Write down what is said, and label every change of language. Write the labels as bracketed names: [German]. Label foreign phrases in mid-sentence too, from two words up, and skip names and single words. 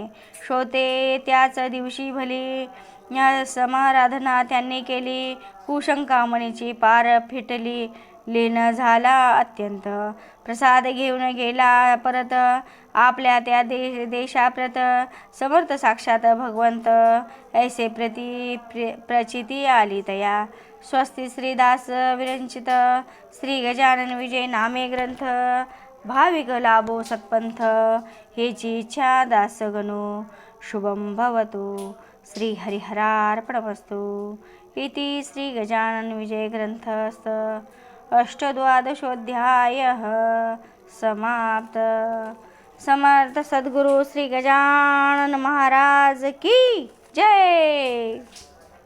[Marathi] श्रोते त्याच दिवशी भली, या समाराधना त्यांनी केली. कुशंकामणीची पार फिटली. लीन झाला अत्यंत. प्रसाद घेऊन गेला परत. आपल्या त्या देशाप्रत. समर्थ साक्षात भगवंत. ऐसे प्रचिती आली तया. स्वस्ति श्रीदास विरचित. श्री गजानन विजय नामे ग्रंथ. भाविक लाभो सत्पंथ. हेची इच्छा दास गणो. [Sanskrit] शुभम भवतु. श्री हरिहरार्पणमस्तु. इति श्री गजानन विजय ग्रंथस्थ अष्टद्वादशोऽध्यायः समाप्त. [Marathi] समर्थ सद्गुरु श्री गजानन महाराज की जय.